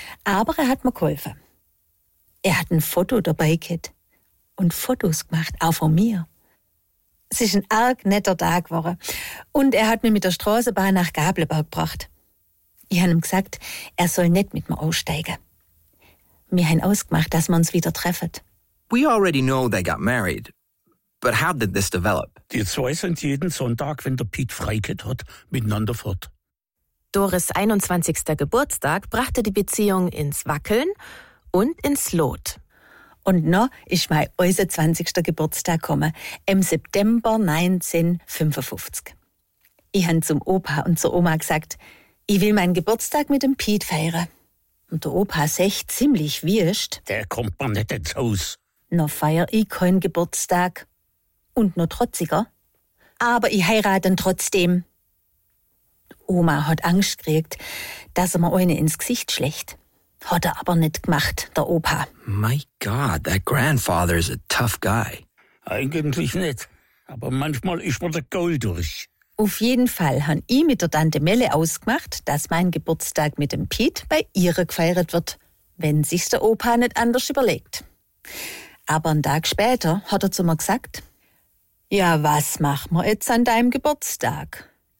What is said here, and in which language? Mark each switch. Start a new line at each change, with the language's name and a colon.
German: Aber er hat mir geholfen. Er hat ein Foto dabei gehabt und Fotos gemacht, auch von mir. Es ist ein arg netter Tag geworden und er hat mich mit der Straßenbahn nach Gablenberg gebracht. Ich habe ihm gesagt, er soll nicht mit mir aussteigen. Wir haben ausgemacht, dass wir uns wieder treffen.
English: We already know they got married, but how did this develop?
German: Die zwei sind jeden Sonntag, wenn der Pete Freikett hat, miteinander fort. Doris 21. Geburtstag brachte die Beziehung ins Wackeln und ins Lot. Und noch ist mein äußer 20. Geburtstag gekommen, im September 1955. Ich habe zum Opa und zur Oma gesagt, ich will meinen Geburtstag mit dem Pete feiern. Und der Opa sagt ziemlich wirscht. Der kommt mir nicht ins Haus. Noch feier ich keinen Geburtstag. Und noch trotziger. aber ich heirate ihn trotzdem. Oma hat Angst gekriegt, dass er mir eine ins Gesicht schlägt. Hat er aber nicht gemacht, der Opa.
English: My God, that grandfather is a tough guy.
German: Eigentlich nicht, aber manchmal ist man der Gaul durch. Auf jeden Fall haben ich mit der Tante Melle ausgemacht, dass mein Geburtstag mit dem Piet bei ihrer gefeiert wird, wenn sich's der Opa nicht anders überlegt. Aber einen Tag später hat er zu mir gesagt, ja, was machen wir jetzt an deinem Geburtstag?